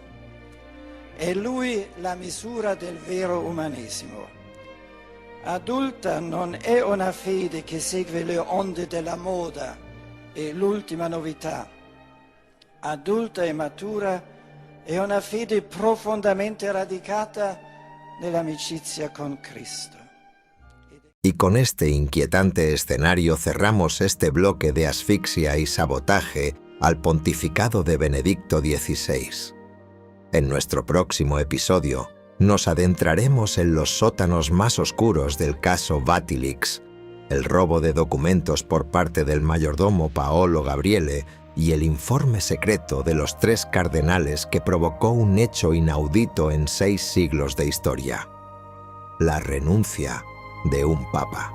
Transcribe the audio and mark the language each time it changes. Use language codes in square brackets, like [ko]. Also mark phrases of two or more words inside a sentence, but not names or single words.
[it] È Lui la misura del vero umanesimo. Adulta non è una fede che segue le onde della moda e l'ultima novità. Adulta e matura è una fede profondamente radicata nell'amicizia con Cristo. [es] Y con este inquietante escenario cerramos este bloque de asfixia y sabotaje al pontificado de Benedicto XVI. En nuestro próximo episodio nos adentraremos en los sótanos más oscuros del caso Vatilix, el robo de documentos por parte del mayordomo Paolo Gabriele y el informe secreto de los 3 cardenales que provocó un hecho inaudito en 6 siglos de historia: la renuncia de un papa.